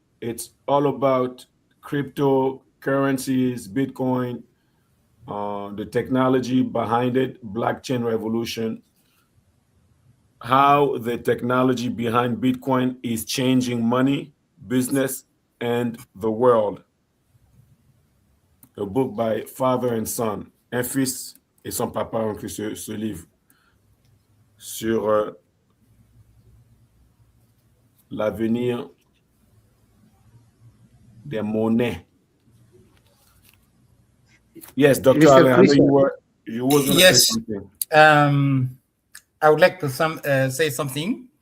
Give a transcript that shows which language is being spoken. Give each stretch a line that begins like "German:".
English: It's all about cryptocurrencies, Bitcoin, the technology behind it, Blockchain Revolution. How the technology behind Bitcoin is changing money, business, and the world. A book by father and son.
French: Un fils et son papa ont écrit ce livre sur l'avenir des monnaies.
English: Yes, Dr. Ale, I know you were going to say something. I would like to say something.